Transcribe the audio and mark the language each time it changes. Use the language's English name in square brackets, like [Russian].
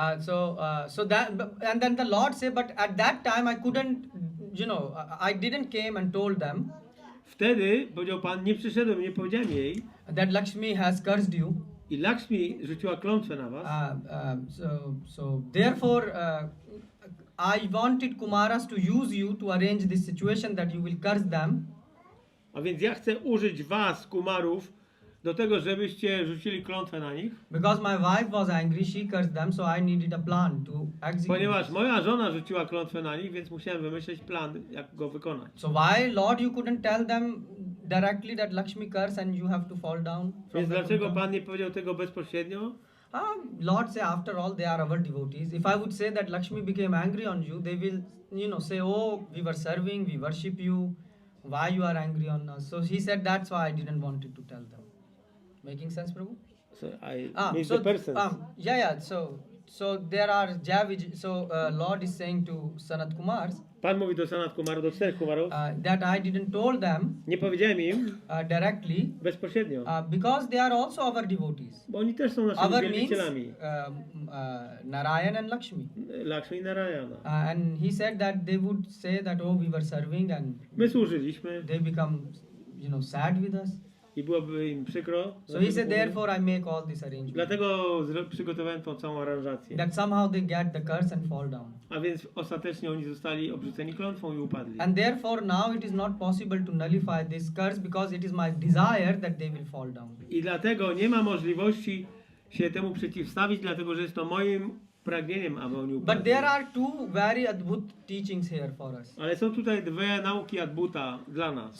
[English] So that, and then the Lord said, but at that time I couldn't, you know, I didn't came and told them [Polish] Wtedy powiedział Pan, nie przyszedłem, nie powiedziałem jej. [English] that Lakshmi has cursed you. [Polish] I Lakshmi rzuciła klątwę na was. [English] So therefore, I wanted Kumaras to use you to arrange this situation that you will curse them. [Polish] A więc ja chcę użyć was, kumarów, do tego, żebyście rzucili klątwę na nich. [English] Because my wife was angry, she cursed them, so I needed a plan to execute. [Polish] Ponieważ moja żona rzuciła klątwę na nich, więc musiałem wymyślić plan, jak go wykonać. [English] So why, Lord, you couldn't tell them directly that Lakshmi curse and you have to fall down? [Polish] Więc dlaczego Pan nie powiedział tego bezpośrednio? [English] Lord say, after all, they are our devotees. If I would say that Lakshmi became angry on you, they will, you know, say, oh, we were serving, we worship you. Why you are angry on us? So he said, that's why I didn't want to tell them. Making sense, Prabhu? So I means the persons. Yeah. So there are Jaya. So Lord is saying to Sanat Kumars [Polish] Pan mówi do Sanat Kumarów, do 4 kumarów, [English] that I didn't told them [Polish] nie powiedziałem im [English] directly [Polish] bezpośrednio, [English] because they are also our devotees. [Polish] bo oni też są naszymi [English] Our means [Polish] wielbicielami. [English] Narayan and Lakshmi. [Polish] Lakshmi i Narayana. [English] And he said that they would say that, oh, we were serving and [Polish] My służyliśmy [English] they become, you know, sad with us. [Polish] i byłoby im przykro. [English] So he said, therefore I make all this arrangement. [Polish] Dlatego przygotowałem tą całą aranżację. [English] That somehow they get the curse and fall down. [Polish] A więc ostatecznie oni zostali obrzuceni klątwą i upadli. [English] And therefore now it is not possible to nullify this curse because it is my desire that they will fall down. [Polish] I dlatego nie ma możliwości się temu przeciwstawić, dlatego że jest to moim pragnieniem, aby oni [English] But [Polish] upadli. [English] there are two very adbhut teachings here for us. [Polish] Ale są tutaj dwie nauki ADBUTA dla nas.